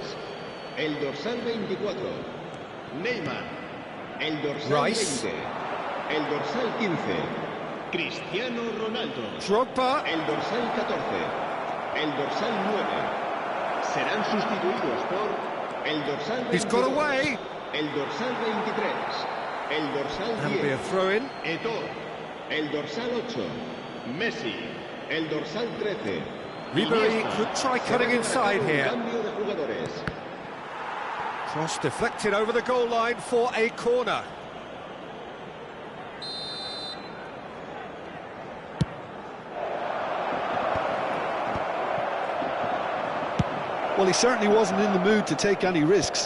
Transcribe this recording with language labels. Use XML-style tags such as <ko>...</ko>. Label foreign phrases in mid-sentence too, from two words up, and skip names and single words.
<es>El dorsal 24, Neymar. El dorsal Rice. 20, el dorsal 15, Cristiano Ronaldo. Drogba. El dorsal 14, el dorsal 9. Serán sustituidos por el dorsal 22,</es> <en>He's got away.</en> <es>el dorsal 23, el dorsal</es> <en>That'll be a</en> <es>10,</es> <en>throw-in.</en> <es>Eto'o. El dorsal 8, Messi. El dorsal 13. Ribery Iniesta.</es> <en>could try cutting</en> <es>Se va a</es> <en>inside</en> <es>marcar un</es> <en>here.</en> <es>cambio de jugadores.</es> <en>Cross deflected over the goal line for a corner. Well, he certainly wasn't in the mood to take any risks.</en>